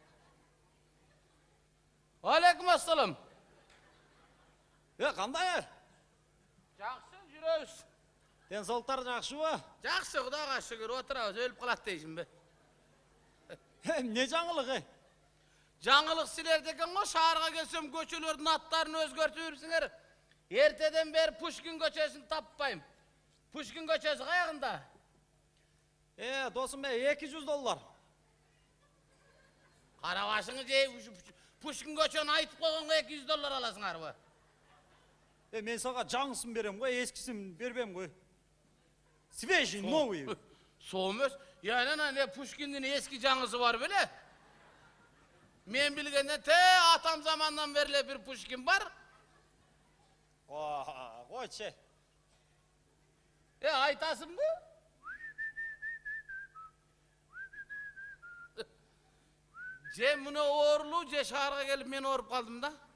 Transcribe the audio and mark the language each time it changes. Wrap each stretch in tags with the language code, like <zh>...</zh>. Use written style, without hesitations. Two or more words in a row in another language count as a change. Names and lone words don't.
<ar>عليكم السلام.</ar> <kk>Қандай? Жақсы жүрөбүз. Денсаулықтар жақсы ба? Жақсы, Құдайға шүкір, отырабыз, өліп қалады дейсің бе? Не жаңылық? Жаңылық силерде екен ғой,</kk> <ky>шаарга келсем көчөлөрдүн аттарын өзгөртүп жүрсүңөр. Ертеден бери Пушкин көчөсүн таппайм. Пушкин көчөсү каягында? Досым $200. Карабашыңы же Пушкин көчөнү айтып койгонго $200 аласыңарбы? Мен сага жаңысын берем ғой, ескисин бербем ғой.</ky> <ru>Свежий, новый.</ru> <ky>Соомөс, не Пушкиндин эски жаңысы бар беле? Мен билгенден атам замандан бери бир Пушкин бар. Койчу. Айтасыңбы? Же муну оорулуу, же шаарга келип мен ооруп калдым да.</ky>